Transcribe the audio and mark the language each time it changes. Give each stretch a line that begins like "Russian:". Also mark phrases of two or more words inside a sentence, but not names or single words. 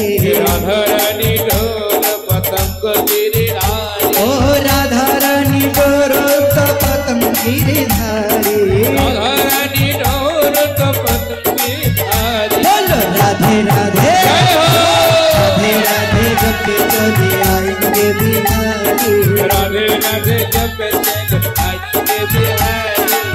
Hindi: राधा रानी डोर पतंग गिरिधारी।
Bangla: ও রাধা রানী তোর পতঙ্গ গিরিধারি।
Hindi: राधा रानी डोर पतंग बिहारी। बोलो राधे राधे जय हो। राधे राधे जब चले आएंगे बिहारी, राधे राधे जप चले आएंगे बिहारी।